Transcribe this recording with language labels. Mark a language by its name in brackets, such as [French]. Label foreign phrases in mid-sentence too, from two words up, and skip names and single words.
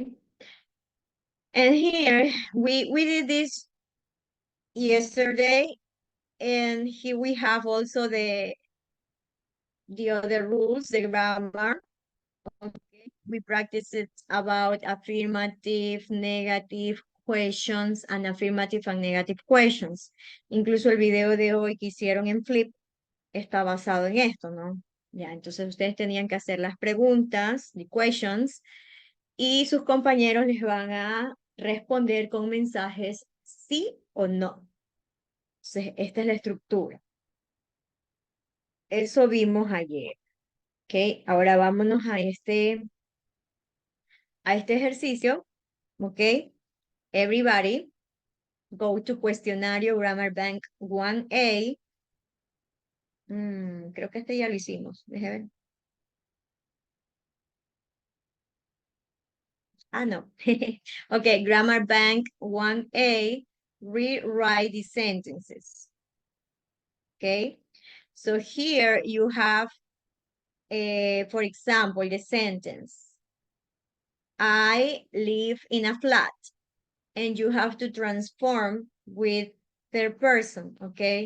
[English] And here we did this yesterday, and here we have also the other rules, the grammar. Okay. We practiced it about affirmative, negative questions, and affirmative and negative questions. [Spanish] Incluso el video de hoy que hicieron en Flip está basado en esto, ¿no? Ya, entonces ustedes tenían que hacer las preguntas, [English] the questions, [Spanish] y sus compañeros les van a responder con mensajes sí o no. Entonces, esta es la estructura. Eso vimos ayer. ¿Ok? Ahora vámonos a este ejercicio. ¿Ok? [English] Everybody, go to Cuestionario Grammar Bank 1A. [Spanish] Creo que este ya lo hicimos. Déjame ver. Ah, no. [English] Okay, Grammar Bank 1A, rewrite the sentences. Okay, so here you have, for example, the sentence. I live in a flat, and you have to transform with third person, okay?